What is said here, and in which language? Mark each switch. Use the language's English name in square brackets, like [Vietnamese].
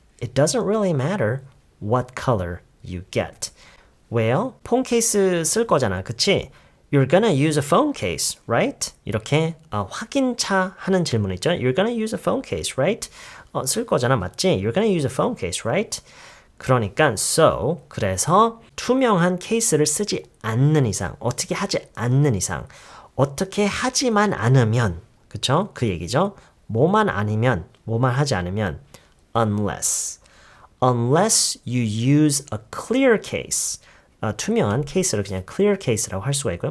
[English] It doesn't really matter what color you get. [Korean] 왜요? 폰 케이스 쓸 거잖아. 그치? [English] You're gonna use a phone case, right? [Korean] 이렇게 확인차 하는 질문 있죠? [English] You're gonna use a phone case, right? [Korean] 쓸 거잖아. 맞지? [English] You're gonna use a phone case, right? [Korean] 그러니까 그래서 투명한 케이스를 쓰지 않는 이상, 어떻게 하지 않는 이상, 어떻게 하지만 않으면 그쵸? 그 얘기죠. 뭐만 하지 않으면 [English] unless you use a clear case [Korean] 투명한 케이스를 그냥 clear case라고 할 수가 있고요.